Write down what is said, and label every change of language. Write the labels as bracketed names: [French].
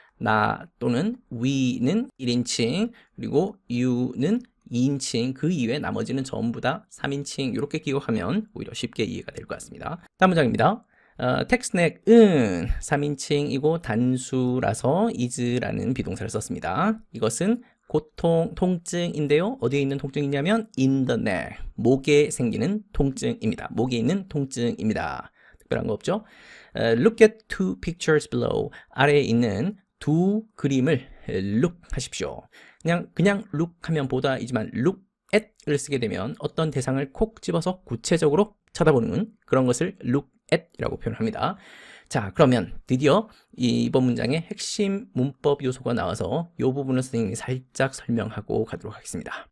[Korean] 나 또는 we는 1인칭 그리고 you는 2인칭 그 이외 나머지는 전부 다 3인칭 이렇게 기억하면 오히려 쉽게 이해가 될 것 같습니다. 다음 문장입니다. 텍스트넥은 3인칭이고 단수라서 is라는 비동사를 썼습니다. 이것은 고통, 통증인데요. 어디에 있는 통증이냐면 [English] in the neck, [Korean] 목에 생기는 통증입니다. 목에 있는 통증입니다. 특별한 거 없죠? [English] Look at two pictures below. [Korean] 아래에 있는 두 그림을 look 하십시오. 그냥 look 하면 보다이지만 look at을 쓰게 되면 어떤 대상을 콕 집어서 구체적으로 쳐다보는 그런 것을 look at 이라고 표현합니다. 자, 그러면 드디어 이번 문장의 핵심 문법 요소가 나와서 이 부분을 선생님이 살짝 설명하고 가도록 하겠습니다.